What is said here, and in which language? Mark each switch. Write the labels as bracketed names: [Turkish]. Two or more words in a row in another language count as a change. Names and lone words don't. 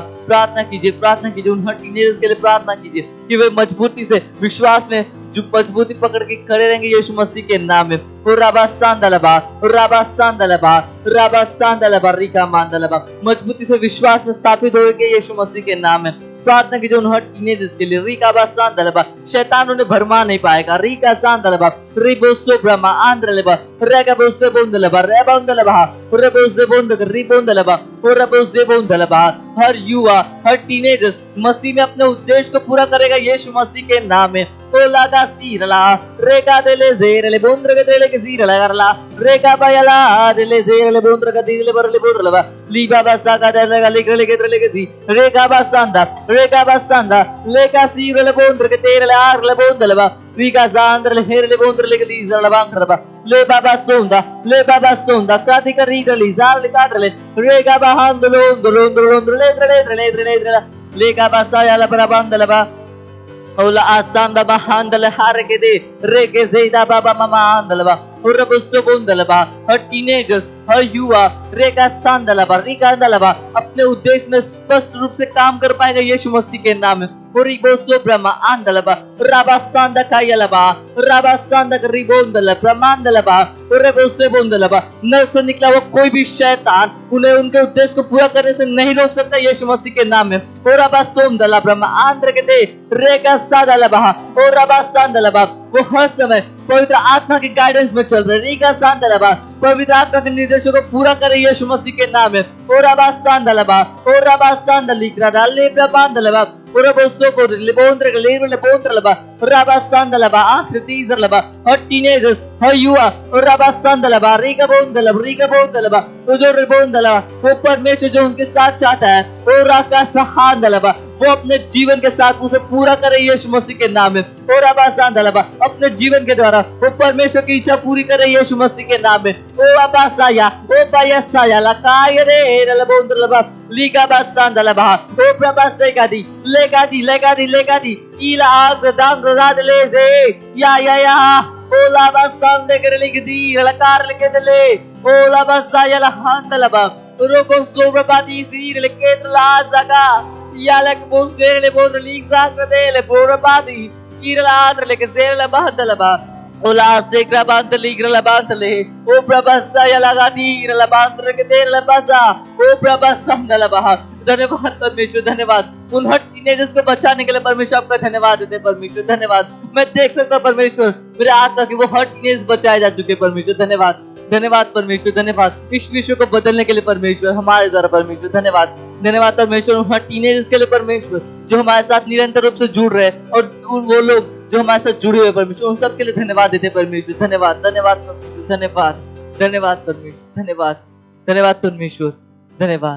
[Hindi] प्रार्थना कीजिए उन हर टीनेजर्स के लिए प्रार्थना कीजिए कि वे मजबूती से विश्वास में जो मजबूती पकड़ के खड़े रहेंगे यीशु मसीह के नाम में। ओ रबा सांदलबा, रबा सांदलबा, रबा सांदलबा, रिका मांदलबा। मजबूती से विश्वास में स्थापित होंगे यीशु मसीह के नाम में। प्रार्थना कीजिए उन हर टीनेजर्स के लिए। रिका बा सांदलबा, शैतान उन्हें भरमा नहीं पाएगा। रिका सांदलबा, रिबोसो ब्रह्मा आंद्रलबा, रेगबोसे बोंदलबा, रेबोंदलबा, रेबोसे बोंदग, रिबोंदलबा, रेबोसे बोंदलबा। हर युवा, हर टीनेजर्स मसीह में अपने उद्देश्य को पूरा करेगा यीशु मसीह के नाम में। ओला गा सीरला, रेगा देले जेरले बोंद्रग देले के सीरला करला, रेगा बायला देले जेरले बोंद्रग दिले बरले बोंद्रलबा, लीबा बासा का देले गा लिगले के देले के सी, रेगा बासांदा, लेका सीरले बोंद्रग तेरले आरले बोंदलबा, रीगा सांद्रले हेरले बोंद्रले के लीजरला बांगरबा, ले बाबा सोंदा, क्रांति का रीगा लीजार लिकाद्रले, रेगा बाहांदलो ले लेगा बासा याला बराबांदलबा। ओला आसाम दा बहांदल हार के दे रेगे जेदा बाबा मामा आंदलबा और बसो बोंदलबा। हर टीनेजर्स, हर युवा रेगा सांदलबा, रिका अंदलबा अपने उद्देश्य में स्पष्ट रूप से काम कर पाएगा यीशु मसीह के नाम में। रिबोसो ब्रह्मा आंदलबा, राबा सांदा कायलबा, राबा सांदा रिबोंदल ब्रह्मांदलबा, रेबोसे बोंदलबा। नर से निकला वो कोई भी शैतान उन्हें उनके उद्देश्य को पूरा करने से नहीं रोक सकता यीशु मसीह के नाम में। राबा सोमदला ब्रह्मा आंद्र के दे रेगा सादलबा, और राबा सांदलबा वो हर समय पवित्र आत्मा के गाइडेंस में चल रहे। रीगा सांदलबा पवित्र आत्मा के निर्देशों को पूरा करे यीशु मसीह के नाम में। और राबा सांदलबा, और राबा सांदलिक्रा दाले ब्रह्मांदलबा, और बोसो को लिबोंद्र के लेबल लिबोंद्रलबा, राबा सांदलबा आकृति जरलबा। हर टीनेजर्स, हर युवा और राबा सांदलबा, रीगा बोंदलबा, जो रिबोंदलबा वो परमेश्वर जो उनके साथ चाहता है। और राका सहांदलबा वो अपने जीवन के साथ उसे पूरा करे यीशु मसीह के नाम में। और राबा सांदलबा अपने जीवन के द्वारा वो परमेश्वर की इच्छा पूरी करे यीशु मसीह के नाम में। ओ अबासाया, ओ बायसाया लकाय रे रलबोंद्रलबा, लीगा बासांदलबा, ओ प्रभासे गादी लेगादी इला आग्रदान रदाद लेजे या ओला बासांदे कर लिगदी लकार लिखे दले ओला बासाया लहांदलबा, रोको सोब्रबादी सीर लेकेतला जगा यालक बोसेर ले बोर लीग जाकर ले बोरबादी कीरला आद्र लेके सेर ले बहदलबा ओला सेक्रा बांतली गिरला बांतले ओ प्रभसा यलागादी गिरला बांतर के देर लबासा ओ प्रभसा नलबा। धन्यवाद परमेश्वर, धन्यवाद उन हर टीनेजर्स को बचाने के लिए परमेश्वर आपका धन्यवाद देते परमेश्वर, धन्यवाद। मैं देख सकता परमेश्वर मेरे आत्मा की वो हर टीनेजर्स बचाए जा चुके परमेश्वर, धन्यवाद परमेश्वर, धन्यवाद इस विश्व को बदलने के लिए परमेश्वर हमारे द्वारा परमेश्वर, धन्यवाद परमेश्वर उन हर टीनेजर्स के लिए परमेश्वर जो हमारे साथ निरंतर रूप से जुड़ रहे हैं और वो लोग जो हमारे साथ जुड़े हुए परमेश्वर उन सब के लिए धन्यवाद देते परमेश्वर, धन्यवाद परमेश्वर, धन्यवाद परमेश्वर, धन्यवाद परमेश्वर, धन्यवाद।